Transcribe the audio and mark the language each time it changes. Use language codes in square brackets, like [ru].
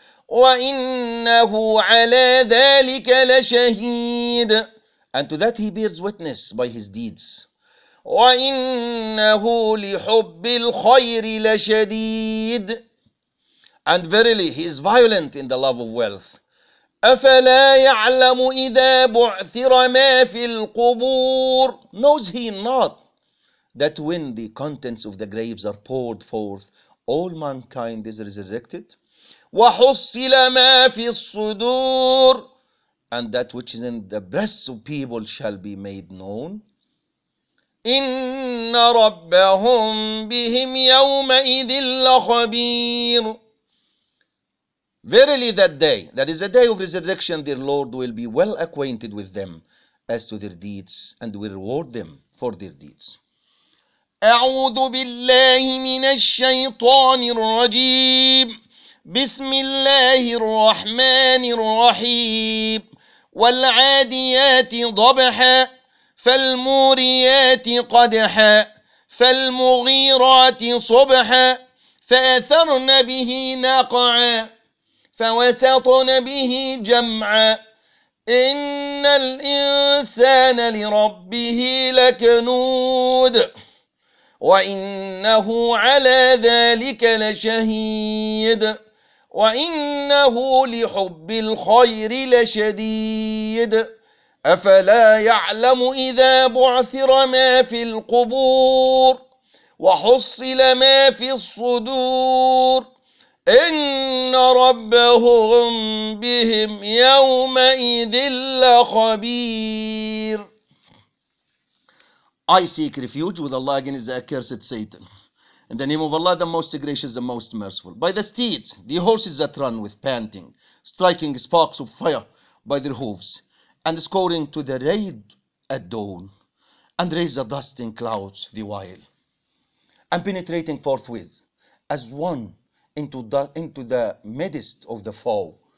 [ar] وإنه على ذلك لشهيد. [en] And to that he bears witness by his deeds. [ar] وإنه لحب الخير لشديد. [en] And verily, he is violent in the love of wealth. [ar] أفلا يعلم إذا بعثر ما في القبور. [en] Knows he not that when the contents of the graves are poured forth, all mankind is resurrected? [ar] وحصل ما في الصدور. [en] And that which is in the breasts of people shall be made known. [ar] إن ربهم بهم يومئذ لخبير. [en] Verily, that day, that is the day of resurrection, their Lord will be well acquainted with them as to their deeds and will reward them for their deeds. [ar] أعوذ بالله من الشيطان الرجيم. بسم الله الرحمن الرحيم. والعاديات ضبحا. فالموريات قدحا. فالمغيرات صبحا. فأثرن به نقعا. فوسطن به جمعا. إن إن الإنسان لربه لكنود وإنه على ذلك لشهيد وإنه لحب الخير لشديد أفلا يعلم إذا بعثر ما في القبور وحصل ما في الصدور إن ربهم بهم يومئذ لخبير. [en] I seek refuge with Allah against the accursed Satan. In the name of Allah, the most gracious, the most merciful. By the steeds, the horses that run with panting, striking sparks of fire by their hooves, and scouring to the raid at dawn, and raise the dust in clouds the while, and penetrating forthwith as one into the midst of the foe.